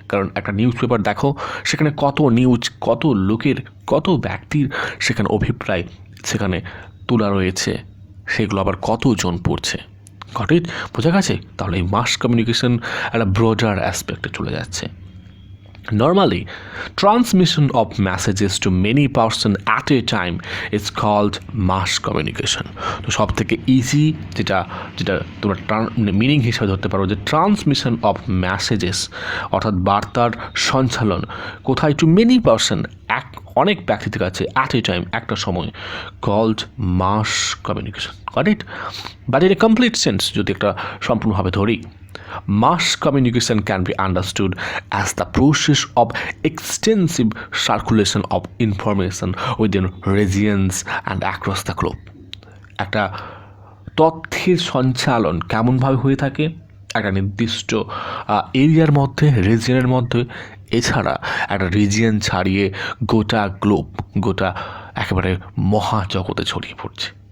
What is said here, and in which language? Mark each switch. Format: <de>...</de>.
<bn>কারণ একটা news paper দেখো, সেখানে কত নিউজ, কত লোকের, কত ব্যক্তির সেখানে অভিপ্রায় সেখানে তোলা রয়েছে, সেগুলো আবার কতজন পড়ছে। ঘটিত বোঝা গেছে? তাহলে এই মাস কমিউনিকেশন একটা ব্রডার অ্যাসপেক্টে চলে যাচ্ছে।</bn> <en>Normally, transmission of messages to many persons at a time is called mass communication.</en> <bn>তো সব থেকে ইজি যেটা তোমরা মিনিং হিসাবে ধরতে পারো যে</bn> <en>transmission of messages,</en> <bn>অর্থাৎ বার্তার সঞ্চালন কোথায়,</bn> <en>to many person,</en> <bn>অনেক ব্যক্তির কাছে,</bn> <en>at a time,</en> <bn>একটা সময়,</bn> <en>Called mass communication. Got it? But in a complete sense</en> <bn>যদি একটা সম্পূর্ণভাবে ধরি,</bn> <en>mass communication can be understood as the process of extensive circulation of information within regions and across the globe.</en> <bn>একটা তথ্যের সঞ্চালন কেমনভাবে হয়ে থাকে একটা নির্দিষ্ট এরিয়ার মধ্যে, রিজিয়নের মধ্যে, এছাড়া একটা রিজিয়ন ছাড়িয়ে গোটা গ্লোব, গোটা একেবারে মহাজগতে ছড়িয়ে পড়ছে।</bn>